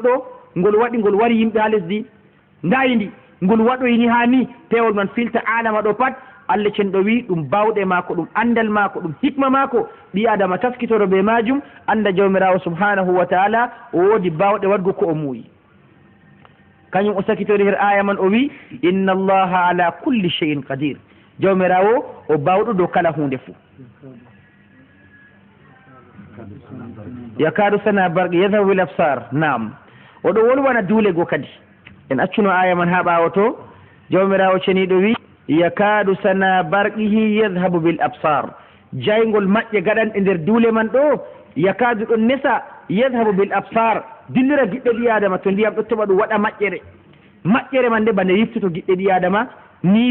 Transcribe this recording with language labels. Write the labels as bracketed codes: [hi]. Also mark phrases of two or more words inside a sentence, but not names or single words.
[ff] ɗo ngol waɗi ngol wari yimɓe ha lesdi ndayidi ngol waɗoyni ha ni peewol man filta alama ɗo pat Allah cenɗo wi ɗum bawɗe maako ɗum andal maako ɗum hikma maako ɓi adama taskitoro be majum anda jawmirawo [ar] سبحانه وتعالى [ff] o woodi bawɗe wadgo ko o muuyi kañum o sakitori her aya man o wi [ar] إن الله على كل شيء قدير [ff] jawmirawo o bawɗo dow kala hunde fuu [ar] يكاد سنا برق يذهب بالأبصار [ff] naam oɗo wolwana duule go kadi en accuno aya man ha ɓawo to jawmirawo ceniɗo wi [ar] يكاد سنا برقه يذهب بالأبصار [ff] jaygol maƴƴe gaɗan e nder duule man ɗo yakadu ɗon nesa [ar] يذهب بالأبصار [ff] dillira giɗɗe ɗi adama to ndiyam ɗo toɓa ɗum waɗa maƴƴere man nde bande yiftuto giɗɗe ɗi adama ni